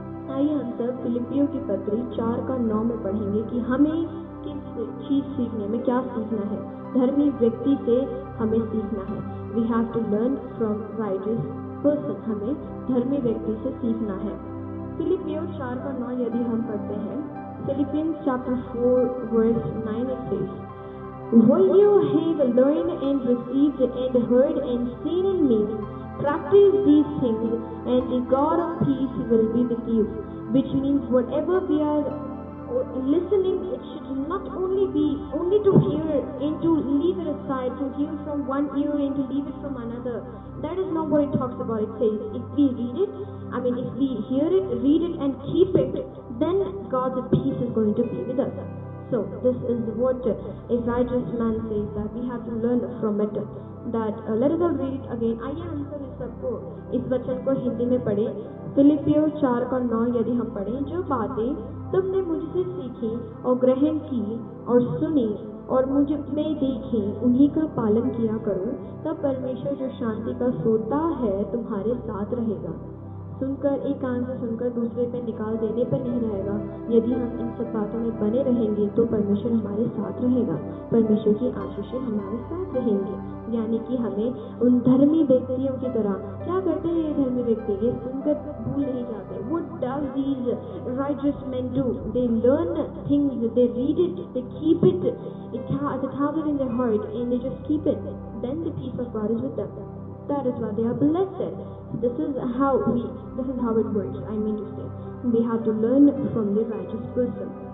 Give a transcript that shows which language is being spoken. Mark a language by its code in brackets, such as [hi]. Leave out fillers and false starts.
[hi] आइए हम सब फिलिपियों की पत्री 4 का 9 में पढ़ेंगे कि हमें किस चीज़ सीखने में क्या सीखना है. धर्मी व्यक्ति से हमें सीखना है. [en] We have to learn from righteous person. [hi] हमें धर्मी व्यक्ति से सीखना है. फिलिपियों 4 का 9 यदि हम पढ़ते हैं, [en] Philippians chapter 4 verse 9 it says, What you have learned and received and heard and seen in me, practice these things, and the God of peace will be with you. Which means whatever we are listening, it should not only be only to hear and to leave it aside, to hear from one ear and to leave it from another. That is not what it talks about. It says if we read it, if we hear it, read it and keep it, then God's peace is going to be with us. So this is what a righteous man says, that we have to learn from it. That let us all read it again. [hi] आइए हम सब इस सबको, इस वचन को हिंदी में पढ़ें. फिलिपियों 4:9 यदि हम पढ़ें, जो बातें तुमने मुझसे सीखी और ग्रहण की और सुनी और मुझ में देखी, उन्हीं का पालन किया करो, तब परमेश्वर जो शांति का सोता है तुम्हारे साथ रहेगा. सुनकर, एक कान से सुनकर दूसरे पे निकाल देने पर नहीं रहेगा. यदि हम इन सब बातों में बने रहेंगे तो परमेश्वर हमारे साथ रहेगा. परमेश्वर की आशीषें हमारे साथ रहेंगी. यानी कि हमें उन धर्मी व्यक्तियों की तरह, क्या करते हैं ये धर्मी व्यक्ति, ये सुनकर भूल नहीं जाते. [en] What does these righteous men do? They learn things, they read it, they keep it, it has it in their heart, and they just keep it. Then the peace of God is with them. That is why they are blessed. This is how it works. I mean to say, we have to learn from the righteous person.